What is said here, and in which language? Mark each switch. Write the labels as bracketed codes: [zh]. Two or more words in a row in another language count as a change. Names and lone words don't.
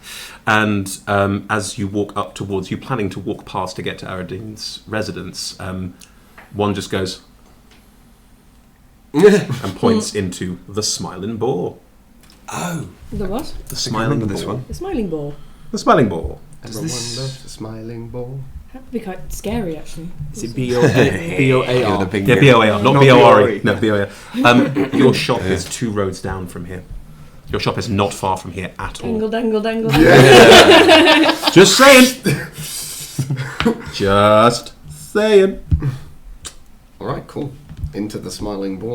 [en] And as you walk up towards, you're planning to walk past to get to Aradine's residence, one just goes and points into the Smiling Boar. Oh, The what? The I Smiling remember Boar. this one. The Smiling Ball. The Smiling Boar. everyone loves the smiling ball. That would be quite scary, actually. Is it B-O-A-R? the big Yeah, B-O-A-R, not Not B-O-R-E. B-O-R-E. No, B-O-A-R. Your shop is 2 roads down from here. Your shop is not far from here at all. Dangle, dangle, dangle. Just saying. Just saying. All right, cool. Into the smiling ball.